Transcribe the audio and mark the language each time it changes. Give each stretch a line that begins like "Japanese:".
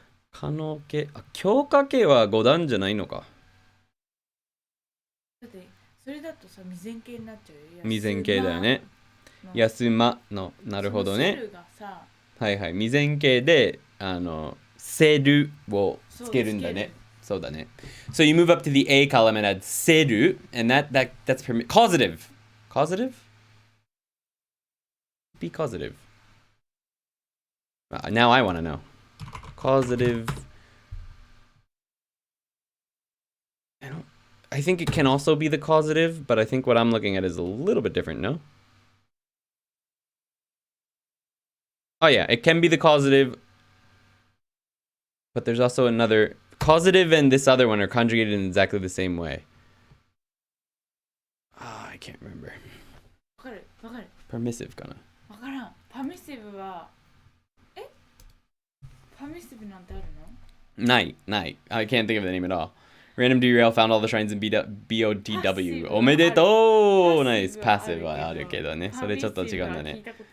Japanese: 可能形、強化形は5段じゃないのか。だってそれだとさ未然形になっちゃうよ。未然形だよね。休まの、なるほどね。はいはい、未然形でせるをつけるんだね。そうだね。
English: So you move up to the A column and add せる and that's causative. Causative? Be causative. Now I want to know. Causative. I think it can also be the causative, but I think what I'm looking at is a little bit different, no? Oh yeah, it can be the causative, but there's also another causative and this other one are conjugated in exactly the same way. I can't remember.
Japanese: わかる. Permissive かな. わからん. Permissive はPermissive なんてあるの? ない.
English: I can't think of the name at all. Random derail found all the shrines in BOTW.
Japanese: おめでとう
English: Nice.
Japanese: Passive はあるけどね。それちょっと違うんだね。